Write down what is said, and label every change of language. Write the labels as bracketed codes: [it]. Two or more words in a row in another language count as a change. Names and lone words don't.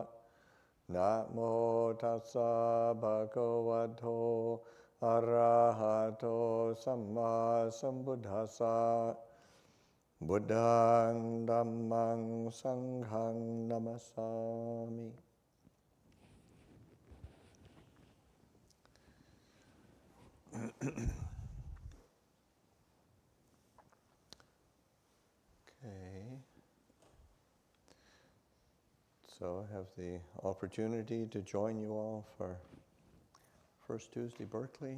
[pi] Namo tassa bhagavato arahato samma sambuddhassa. Buddhang Dhammang Sanghang Namasami. [en] Okay. So I have the opportunity to join you all for First Tuesday Berkeley.